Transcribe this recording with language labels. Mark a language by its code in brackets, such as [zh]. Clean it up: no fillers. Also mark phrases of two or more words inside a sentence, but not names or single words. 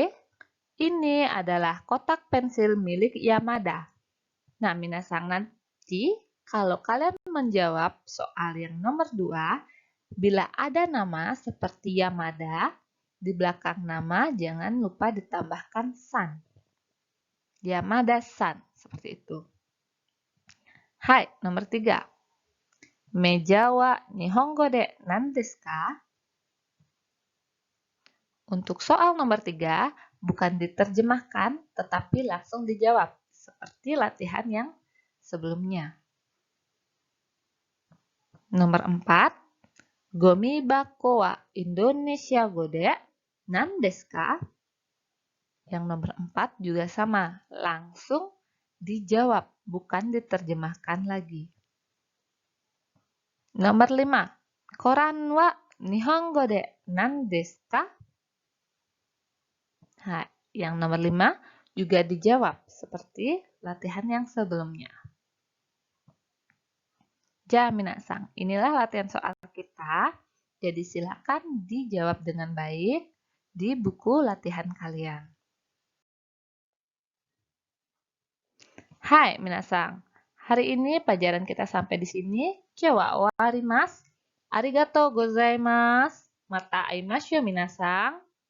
[id] Ini adalah kotak pensil milik Yamada. Nah, minasang, nanti kalau kalian menjawab soal yang nomor 2, bila ada nama seperti Yamada, di belakang nama jangan lupa ditambahkan san. Yamada-san, seperti itu. [ja] Hai, nomor 3. Meja は日本語で何ですか? [id] Untuk soal nomor 3, bukan diterjemahkan, tetapi langsung dijawab, seperti latihan yang sebelumnya. [ja] Nomor 4, ごみ箱はインドネシア語で何ですか? [id] Yang nomor 4 juga sama, langsung dijawab, bukan diterjemahkan lagi. [ja] Nomor 5, koran は日本語で何ですか? [id] Nah, yang nomor 5 juga dijawab seperti latihan yang sebelumnya. Ja, minasang, inilah latihan soal kita. Jadi silakan dijawab dengan baik di buku latihan kalian. [ja] はい、皆さん. [id] Hari ini pelajaran kita sampai di sini. Coba warimasu. [ja] ありがとうございます. また会いましょう、皆さん.